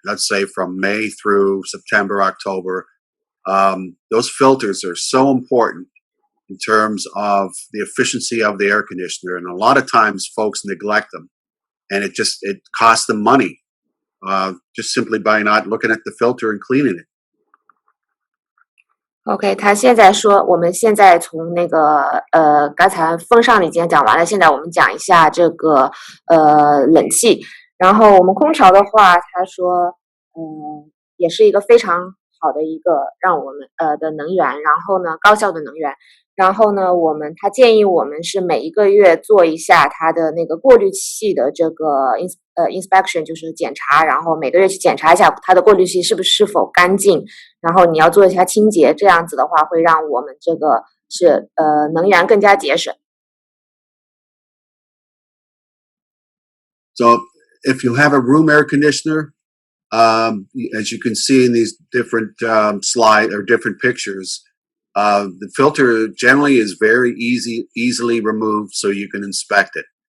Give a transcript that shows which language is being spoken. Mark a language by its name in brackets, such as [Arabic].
[English] Let's say from May through September, October. Those filters are so important in terms of the efficiency of the air conditioner, and a lot of times folks neglect them, and it costs them money. Just simply by not looking at the filter and cleaning it. [Chinese] OK， 他现在说，我们现在从那个刚才风扇已经讲完了，现在我们讲一下这个冷气。然后我们空调的话，他说，也是一个非常好的一个让我们的能源，然后呢高效的能源。然后呢，他建议我们是每一个月做一下它的那个过滤器的这个inspection， 就是检查，然后每个月去检查一下它的过滤器是否干净，然后你要做一下清洁，这样子的话会让我们这个是能源更加节省。 [English] So if you have a room air conditioner, as you can see in these different slide or different pictures, the filter generally is very easily removed, so you can inspect it.